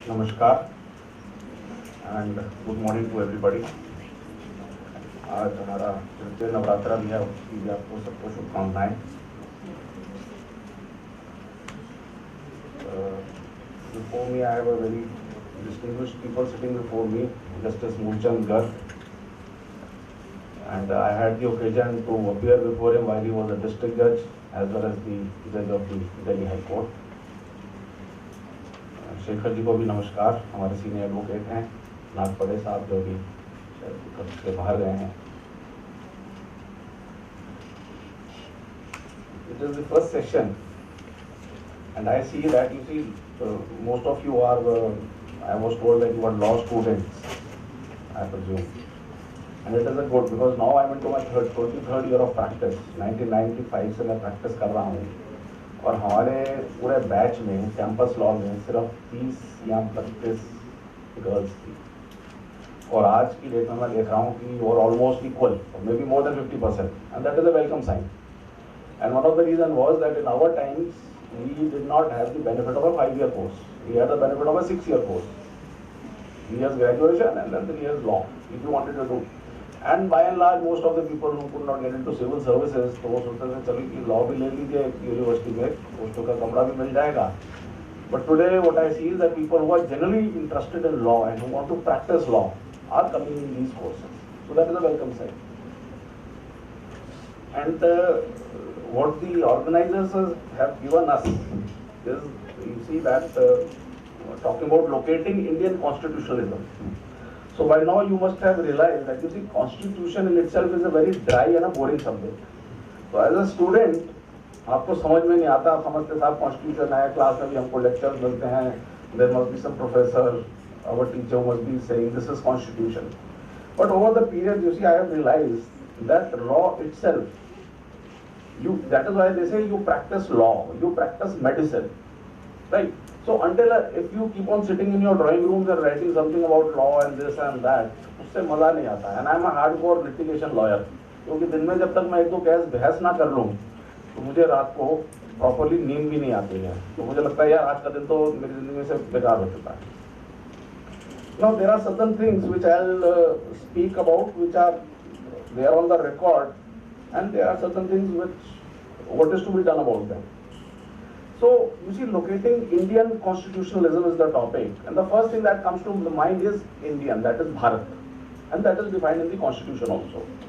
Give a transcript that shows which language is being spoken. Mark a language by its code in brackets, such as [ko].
[en] नमस्कार and good morning to everybody. [hi] आज हमारा तृतीय नवरात्रा भी है, उसकी भी आपको सबको शुभकामनाएं। [en] Before me, I have a very distinguished people sitting before me, Justice Mulchand Garg, and I had the occasion to appear before him while he was a district judge as well as the judge of the Delhi High Court. [hi] Shekhar ji को भी नमस्कार, हमारे senior advocate हैं। नागपड़े साहब जो भी शायद से बाहर गए हैं। [en] It is the first session and I see that most of you are, I was told that you are law students, I presume. And it is a good because now I am into my 23rd year of practice. [hi] 1995 से मैं practice कर रहा हूँ और हमारे पूरे batch में campus law में सिर्फ 30 या 32 गर्ल्स थी और आज की डेट में मैं देख रहा हूँ कि और [en] Almost equal, may be more than 50%, and that is a welcome sign. And one of the reason was that in our times we did not have the benefit of a 5-year course, we had the benefit of a 6-year course, 3 years graduation and then 3 years law if you wanted to do. And by and large most of the people who could not get into civil services, [hi] तो वो सोचते थे चलो कि law भी ले लीजिए university में, पोस्टों का कमरा भी मिल जाएगा। [en] But today what I see is that people who are generally interested in law and who want to practice law are coming in these courses. So that is a welcome sign. And what the organizers have given us is, you see that talking about locating Indian constitutionalism. So by now you must have realized that you see constitution in itself is a very dry and a boring subject. So as a student [hi] आपको समझ में नहीं आता, आप समझते साहब constitution है, class में भी हमको लेक्चर्स मिलते हैं, [en] There must be some professor, our teacher must be saying this is constitution. But over the period you see I have realized that law itself, that is why they say you practice law, you practice medicine, right? So until if you keep on sitting in your drawing rooms and writing something about law and this and that, [hi] उससे मजा नहीं आता. [en] And I am a hardcore litigation lawyer, [hi] क्योंकि दिन में जब तक मैं एक दो केस बहस ना कर लूँ तो मुझे रात को प्रॉपरली नींद भी नहीं आती है. तो मुझे लगता है यार आज का दिन तो मेरी जिंदगी से बेकार हो चुका है. [en] Now there are certain things which I'll speak about which are there on the record, and there are certain things which what is to be done about them. So you see, locating Indian constitutionalism is the topic, and the first thing that comes to the mind is Indian, that is Bharat, and that is defined in the constitution also.